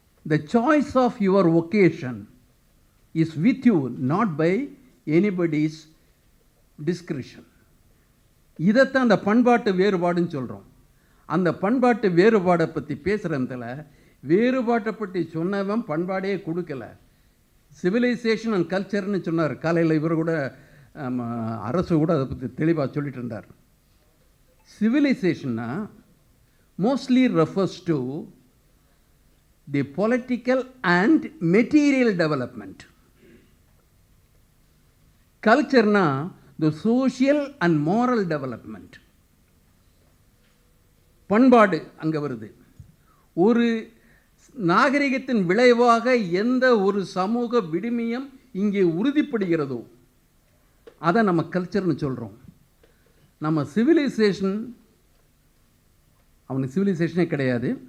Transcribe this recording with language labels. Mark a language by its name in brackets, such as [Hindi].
[English] The choice of your vocation is with you, not by anybody's discretion. [Tamil] இதைத்தான் அந்த பண்பாட்டு வேறுபாடுன்னு சொல்கிறோம். அந்த பண்பாட்டு வேறுபாடை பற்றி பேசுகிறதுல வேறுபாட்டை பற்றி சொன்னவன் பண்பாடே கொடுக்கல. சிவிலைசேஷன் அண்ட் கல்ச்சர்னு சொன்னார். காலையில் இவர் கூட அரசு கூட அதை பற்றி தெளிவாக சொல்லிட்டு இருந்தார். [English] சிவிலைசேஷன்னா mostly refers to the political and material development. Culture na the social and moral development. [Tamil] பண்பாடு அங்கே வருது. ஒரு நாகரிகத்தின் விளைவாக எந்த ஒரு சமூக விடுமியம் இங்கே உறுதிப்படுகிறதோ அதை நம்ம கல்ச்சர்னு சொல்கிறோம். நம்ம சிவிலைசேஷன், அவனுக்கு சிவிலைசேஷனே கிடையாது.